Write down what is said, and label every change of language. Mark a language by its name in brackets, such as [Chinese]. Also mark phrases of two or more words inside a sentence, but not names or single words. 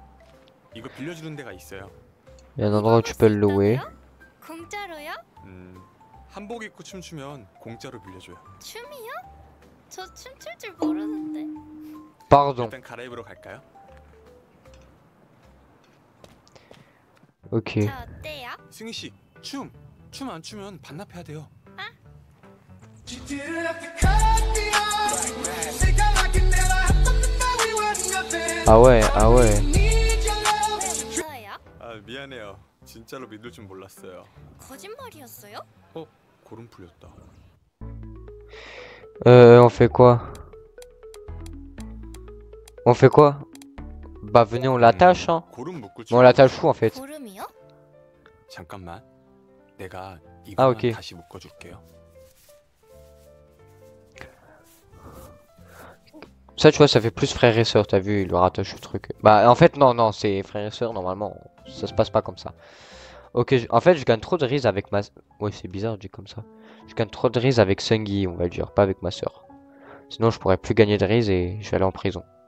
[Korean] 이거 빌려주는 데가 있어요. [French] Il y a un endroit où tu peux le louer. [Korean] 공짜로요? 한복 입고 춤추면 공짜로 빌려줘요. 춤이요? 저 춤출 줄 모르는데. [French] Pardon. [Korean] 일단 갈아입으러 갈까요? [French] Ok. [Korean] 저 어때요? 승희 씨, 춤 안 추면 반납해야 돼요. [French] Ah ouais, ah ouais. [Korean] 왜요? 아 미안해요. 진짜로 믿을 줄 몰랐어요. 거짓말이었어요? 고름 풀렸다. [French] On fait quoi? On fait quoi? Bah venez, on l'attache, hein. [Korean] 고름 묶을 [French] Mais on l'attache où en fait? [Korean] 고름이요? 잠깐만. 내가 아, 이거만 오케이. 다시 묶어줄게요. [French] Ça, tu vois, ça fait plus frère et sœur, t'as vu, il le rattache le truc. Bah, en fait, non, c'est frère et sœur, normalement, ça se passe pas comme ça. Ok, en fait, je gagne trop de riz avec ma... Ouais, c'est bizarre, je dis comme ça. Je gagne trop de riz avec Sungi, on va dire, pas avec ma sœur. Sinon, je pourrais plus gagner de riz et je vais aller en prison.